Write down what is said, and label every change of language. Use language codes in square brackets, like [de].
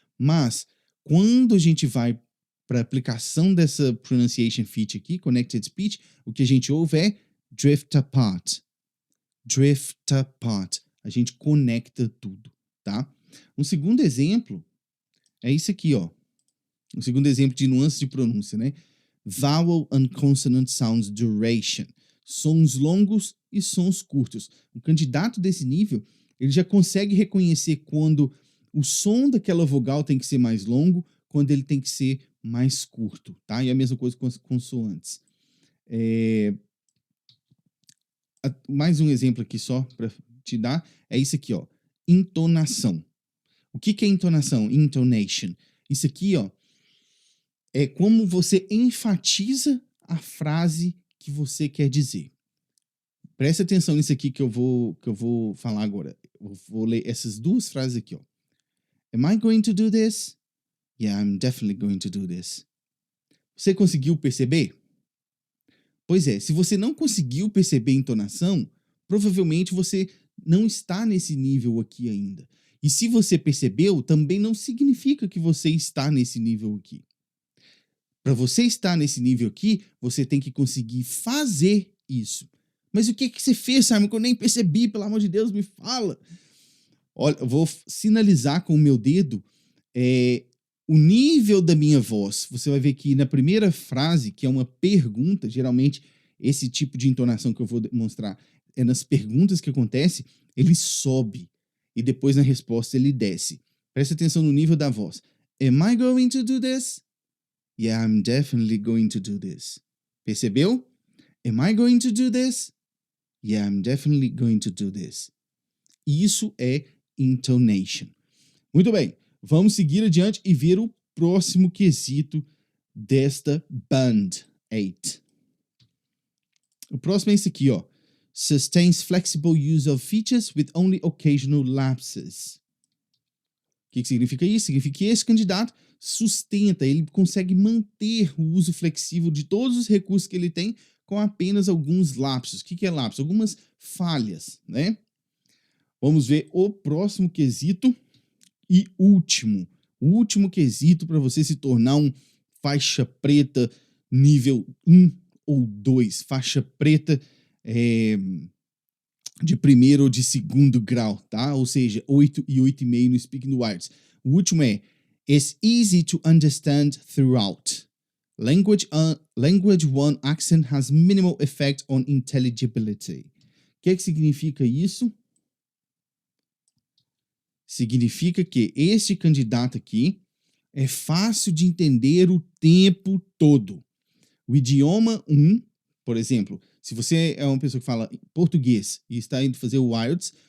[pt] Mas, quando a gente vai para a aplicação dessa [en] pronunciation feature [pt] aqui, [en] connected speech, [pt] o que a gente ouve é [en] drift apart. Drift apart. [pt] A gente conecta tudo, tá? Um segundo exemplo é isso aqui, ó. Um segundo exemplo de nuance de pronúncia, né? [en] Vowel and consonant sounds duration. [pt] Sons longos e sons curtos. O candidato desse nível, ele já consegue reconhecer quando o som daquela vogal tem que ser mais longo, quando ele tem que ser mais curto, tá? E a mesma coisa com as consoantes. Mais um exemplo aqui só para te dar, é isso aqui, ó. Entonação. O que é entonação? Intonation. Isso aqui, ó, é como você enfatiza a frase que você quer dizer. Preste atenção nisso aqui que eu vou falar agora. Eu vou ler essas 2 frases aqui, ó. [en] Am I going to do this? Yeah, I'm definitely going to do this. [pt] Você conseguiu perceber? Pois é, se você não conseguiu perceber a entonação, provavelmente você não está nesse nível aqui ainda. E se você percebeu, também não significa que você está nesse nível aqui. Para você estar nesse nível aqui, você tem que conseguir fazer isso. Mas o que você fez, Simon, que eu nem percebi? Pelo amor de Deus, me fala. Olha, eu vou sinalizar com o meu dedo o nível da minha voz. Você vai ver que na primeira frase, que é uma pergunta, geralmente esse tipo de entonação que eu vou demonstrar é nas perguntas que acontece, ele sobe. E depois na resposta ele desce. Presta atenção no nível da voz. [en] Am I going to do this? Yeah, I'm definitely going to do this. [pt] Percebeu? [en] Am I going to do this? Yeah, I'm definitely going to do this. [pt] Isso é intonation. Muito bem, vamos seguir adiante e ver o próximo quesito desta Band 8. O próximo é esse aqui, ó. [en] Sustains flexible use of features with only occasional lapses. [pt] O que significa isso? Significa que esse candidato sustenta, ele consegue manter o uso flexível de todos os recursos que ele tem com apenas alguns lapsos. O que é lapso? Algumas falhas, né? Vamos ver o próximo quesito e último. O último quesito para você se tornar um faixa preta nível 1 ou 2. Faixa preta de primeiro ou de segundo grau, tá? Ou seja, 8 e 8,5 no Speaking the Wilds. O último é [en] It's easy to understand throughout. Language one accent has minimal effect on intelligibility. [pt] O que significa isso? Significa que este candidato aqui é fácil de entender o tempo todo. O idioma 1, por exemplo, se você é uma pessoa que fala português e está indo fazer o IELTS,